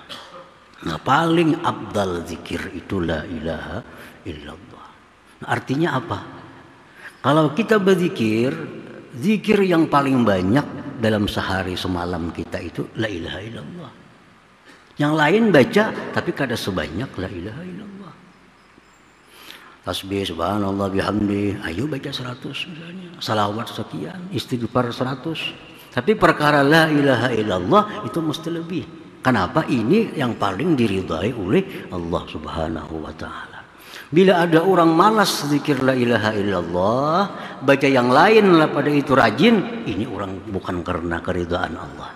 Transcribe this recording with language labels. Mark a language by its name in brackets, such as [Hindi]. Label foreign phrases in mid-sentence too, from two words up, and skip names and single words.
[Indonesian] Nah, paling abdal zikir itu [Arabic] لا إله إلا الله. [Indonesian] Nah, artinya apa? Kalau kita berzikir, zikir yang paling banyak dalam sehari semalam kita itu [Arabic] لا إله إلا الله. [Indonesian] Yang lain baca tapi kada sebanyak [Arabic] لا إله إلا الله. [Indonesian] Tasbih [Arabic] سبحان الله بحمده, [Indonesian] ayo baca 100 misalnya. Salawat sekian, istighfar 100. Tapi perkara [Arabic] لا إله إلا الله [Indonesian] itu mesti lebih. Kenapa? Ini yang paling diridhai oleh Allah [Arabic] سبحانه وتعالى. [Indonesian] Bila ada orang malas zikir [Arabic] لا إله إلا الله, [Indonesian] baca yang lain lah pada itu rajin, ini orang bukan karena keridhaan Allah.